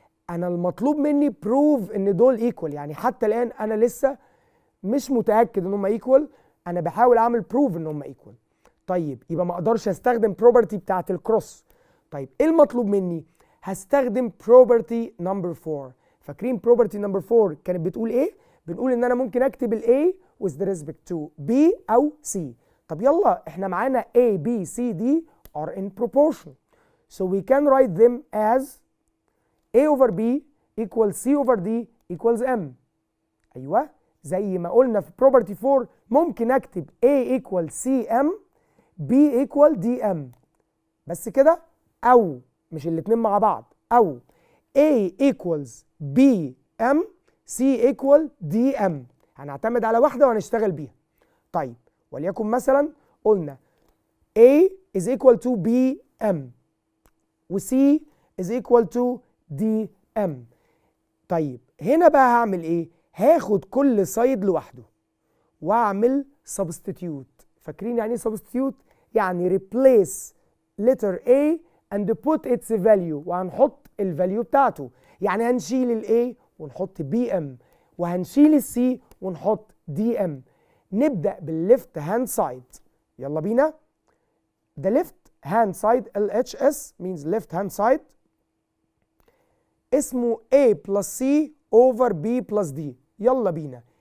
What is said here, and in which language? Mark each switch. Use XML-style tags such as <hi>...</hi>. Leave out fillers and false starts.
<ar>انا المطلوب مني بروف ان دول ايكوال، يعني حتى الان انا لسه مش متاكد ان هم ايكوال، انا بحاول اعمل بروف ان هم ايكوال. طيب يبقى ما اقدرش استخدم بروبرتي بتاعت الكروس. طيب ايه المطلوب مني؟ هستخدم بروبرتي نمبر 4. فاكرين بروبرتي نمبر 4 كانت بتقول ايه؟ بنقول ان انا ممكن اكتب ال A with respect to B او C. طب يلا احنا معانا</ar> <en>A B C D are in proportion, so we can write them as A over B equals C over D equals M.</en> <ar>ايوه زي ما قلنا في property 4 ممكن اكتب</ar> <en>A equals CM B equal DM</en> <ar>بس كده، او مش الاتنين مع بعض، او A equals BM C equal DM. هنعتمد على واحدة وهنشتغل بيها. طيب وليكن مثلا قلنا</ar> <en>A is equal to BM</en> <ar>و C is equal to DM. طيب هنا بقى هعمل ايه؟ هاخد كل سايد لوحده واعمل substitute. فاكرين يعني ايه substitute؟ يعني</ar> <en>replace letter A and put its value،</en> <ar>وهنحط الفاليو بتاعته. يعني هنشيل ال A ونحط BM وهنشيل ال C ونحط DM. نبدأ بالليفت هاند سايد، يلا بينا.</ar> <en>The left hand side LHS means left hand side</en> <ar>اسمه</ar> <en>A plus C over B plus D.</en> <ar>يلا بينا.</ar>